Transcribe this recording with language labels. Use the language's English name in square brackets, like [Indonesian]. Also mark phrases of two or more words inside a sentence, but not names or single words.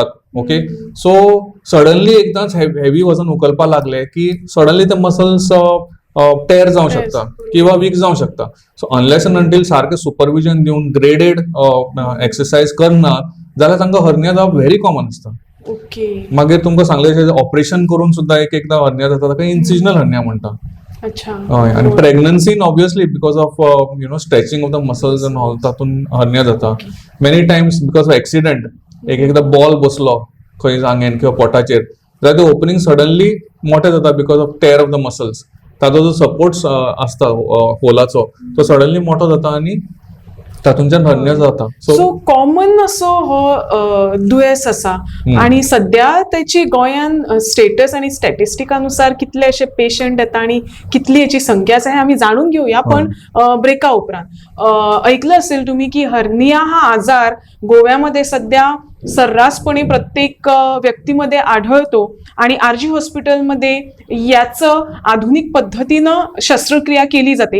[Konkani] ओके, सो सडनली एकदांच हेवी वजन उखलपाक लागले की सडनली ते मसल्स टेर जावं शकता किंवा वीक जावं शकता. [English] so unless and until [Konkani] सारकें सुपरविजन दिवन [English] graded exercise [Konkani] करनात जाल्यार तांकां हर्निया जावप [English] very common [Konkani] आसता. ओके, मागीर तुमकां सांगलें ऑपरेशन करून सुद्धा एक एकदा हर्निया जाता, ताका [English] incisional hernia [Konkani] म्हणटा. अच्छा. हय, आणि प्रेग्नन्सीन [English] obviously because of stretching of the muscles and all [Konkani] तातून हर्निया जाता. [English] many times because of accident [Konkani] एक एकदा बॉल बसलो खंय जांगेन किंवा पोटाचेर जाल्यार ते ओपनिंग सडनली मोठे जाता [English] because of tear of the muscles. [Konkani] ताचो जो सपोर्ट असता होलाचो तो सडनली मोठो जाता आणि तातूंच्यान हर्निया जाता. [English] so common [Konkani] असो हो दुयेंस आसा आणि सध्या त्याची गोंयान स्टेटस आणि स्टॅटिस्टिकानुसार कितले असे पेशंट येता आणि कितली याची संख्या आसा हे [Marathi] आम्ही जाणून घेऊया. पण ब्रेका उपरांत ऐकलं असेल तुम्ही की हर्निया हा आजार गोव्यामध्ये सध्या सर्रासपणे प्रत्येक व्यक्तीमध्ये आढळतो आणि आरजी हॉस्पिटलमध्ये याचं आधुनिक पद्धतीनं शस्त्रक्रिया केली जाते.